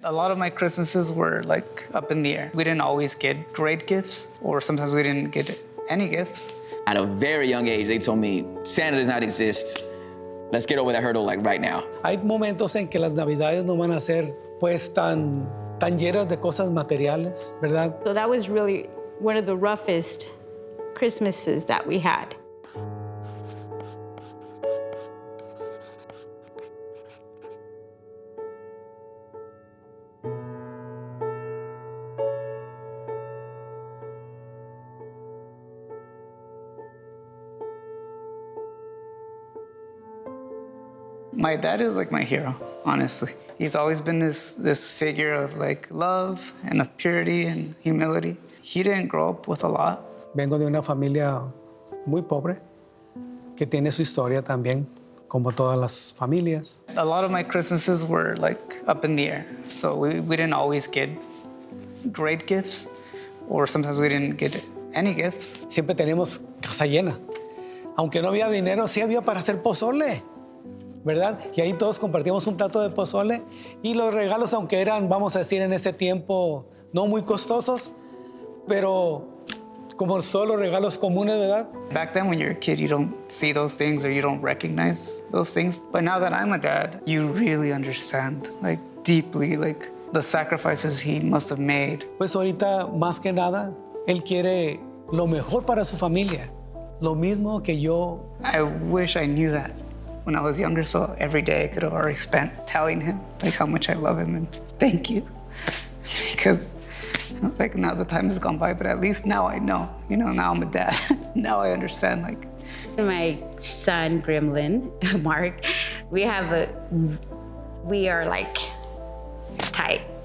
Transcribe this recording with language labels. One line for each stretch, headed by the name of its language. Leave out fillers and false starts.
English: A lot of my Christmases were like up in the air. We didn't always get great gifts, or sometimes we didn't get any gifts. At a very young age, they told me, Santa does not exist. Let's get over that hurdle like right now.
Spanish: Hay momentos en que las Navidades no van a ser pues tan llenas de cosas materiales, ¿verdad?
English: So that was really one of the roughest Christmases that we had. My dad is like my hero, honestly. He's always been this figure of like love and of purity and humility. He didn't grow up with a lot.
Spanish: Vengo de una familia muy pobre que tiene su historia también, como todas las familias.
English: A lot of my Christmases were like up in the air. So we didn't always get great gifts, or sometimes we didn't get any gifts.
Spanish: Siempre tenemos casa llena. Aunque no había dinero, sí había para hacer pozole, ¿verdad? Y ahí todos compartíamos un plato de pozole y los regalos, aunque eran, vamos a decir, en ese tiempo no muy costosos, pero como solo regalos comunes, ¿verdad?
English: Back then when you're a kid, you don't see those things or you don't recognize those things. But now that I'm a dad, you really understand, like deeply, like the sacrifices he must have made.
Spanish: Pues ahorita, más que nada, él quiere lo mejor para su familia, lo mismo que yo.
English: I wish I knew that when I was younger, so every day I could have already spent telling him like how much I love him and thank you. Because like now the time has gone by, but at least now I know, now I'm a dad. Now I understand, like. My son, Gremlin, Mark, we are like tight.